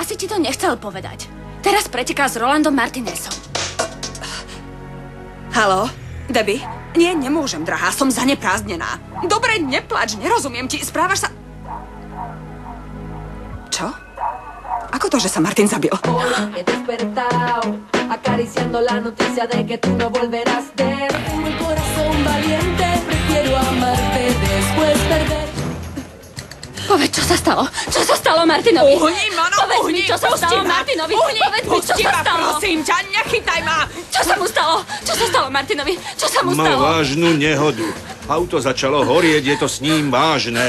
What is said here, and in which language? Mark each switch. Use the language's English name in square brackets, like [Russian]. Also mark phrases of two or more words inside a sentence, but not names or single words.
[Slovak] Asi ti to nechcel povedať. Teraz preteká s Rolandom Martinezom. Haló? Debbie? Nie, nemôžem, drahá, som zaneprázdnená. Dobre, neplač, nerozumiem ti, správaš sa... Čo? Ako to, že sa Martin zabil? [Spanish] Acariciando la noticia de que tú no volverás de un corazón valiente, prefiero amarte después perder. [Slovak] Povedz, čo sa stalo? Čo sa stalo Martinovi? Uhni, Mono, povedz uhni, mi, čo sa stalo Martinovi? Povedz mi, čo sa stalo? Prosím ťa, nechytaj ma! Čo sa mu stalo? Čo sa stalo Martinovi? Čo sa mu stalo? Mal vážnu nehodu. Auto začalo horieť, je to s ním vážne.